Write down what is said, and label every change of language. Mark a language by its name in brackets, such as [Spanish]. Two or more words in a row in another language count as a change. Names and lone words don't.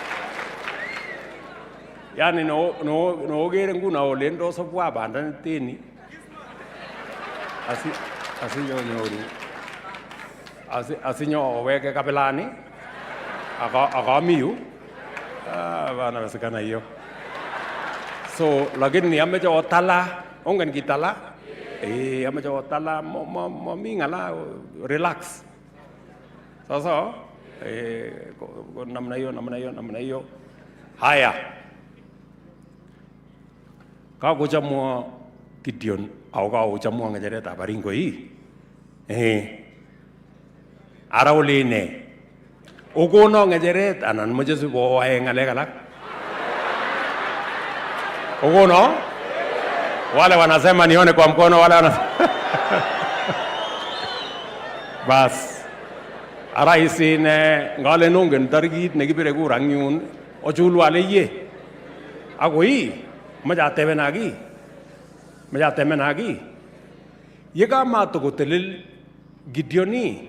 [Kalenjin] Yani no gere nguna olendo so bwa banda teni. Asinyo oweke kapelani. [Swahili] Akamiu. Bana wasikana hiyo. [Kalenjin] So lakini ameche otala, ongen kitala? Ameche otala momi ngala, relax. [Swahili] Sasa namna hiyo. [Kalenjin] Haya. Kakuchamwa Gideon au kakuchamwa ngecheretab Baring'oi. Ara uline. Okono ngecheret anan moche sibowae ngalek alak. Okono? [Swahili] Wale wanasema nione kwa mkono, wale wanasema. Bas. [Kalenjin] Ara isine ngale nungen tarikit nekibire kurang yun ochul wale ye. Akoi maja temenaki. Yeka matokotelel Gideoni.